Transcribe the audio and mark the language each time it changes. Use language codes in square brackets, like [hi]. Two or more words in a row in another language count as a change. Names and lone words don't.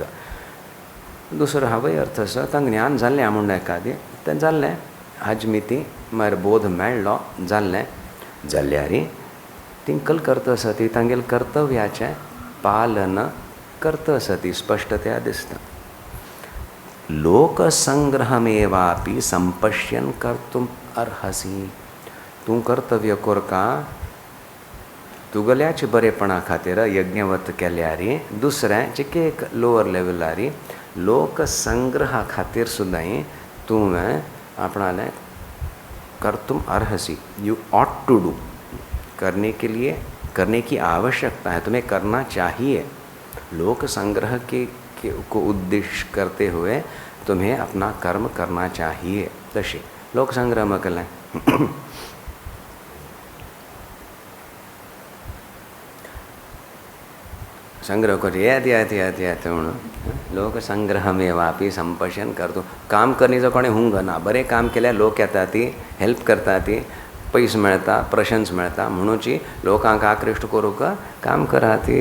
[kok] दुसरो हावय अर्थ आसा तांकां ज्ञान जाल्लें म्हणून एखादें तें जाल्लें हजमिती म्हळ्यार बोध मेळ्ळो जाल्लें जाल्यार तिंकल करता सती तांगेल कर्तव्याचें पालन करता सती स्पश्टतया दिसता. [sa] लोकसंग्रहमेवापि संपश्यन कर्तुम अर्हसी. [kok] तूं कर्तव्य कोरका तुगल्याच बरेपणा खातीर यज्ञवत केल्यार दुसऱ्या चिके एक लोअर लेवलार लोकसंग्रहा खातीर सुद्दां तुवें आपणालें [sa] कर्तुम अर्हसी. [en] You ought to do. [hi] करने के लिए करने की आवश्यकता है. तुम्हें करना चाहिए. लोक संग्रह को उद्देश्य करते हुए तुम्हें अपना कर्म करना चाहिए. [kok] तशी लोक संग्रह में केलें. संग्रह कर येत म्हणून लोक [sa] संग्रहमेवापि संपश्यन [kok] करतो. काम करण्याचं कोणी हुंग ना. बरें काम केल्यार लोक येता ती हेल्प करता ती पयस मेळटा प्रशंस मेळटा म्हणूची लोकांक आकृश्ट करूंक काम करा ती.